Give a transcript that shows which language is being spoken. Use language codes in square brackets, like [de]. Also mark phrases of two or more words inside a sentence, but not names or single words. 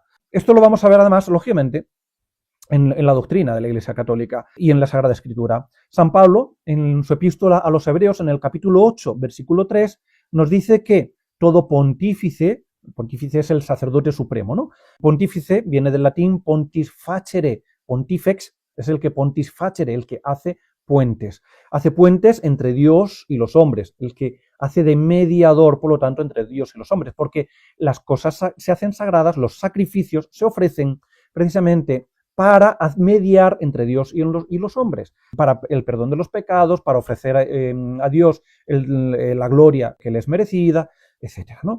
[es] Esto lo vamos a ver además, lógicamente, en la doctrina de la Iglesia Católica y en la Sagrada Escritura. San Pablo, en su epístola a los Hebreos, en el capítulo 8, versículo 3, nos dice que todo pontífice es el sacerdote supremo, ¿no? Pontífice viene del latín [la] pontis facere, [es] pontifex es el que [la] pontis facere, [es] el que hace puentes entre Dios y los hombres, el que hace de mediador, por lo tanto, entre Dios y los hombres, porque las cosas se hacen sagradas, los sacrificios se ofrecen precisamente para mediar entre Dios y los hombres, para el perdón de los pecados, para ofrecer a Dios la gloria que le es merecida, etcétera, ¿no?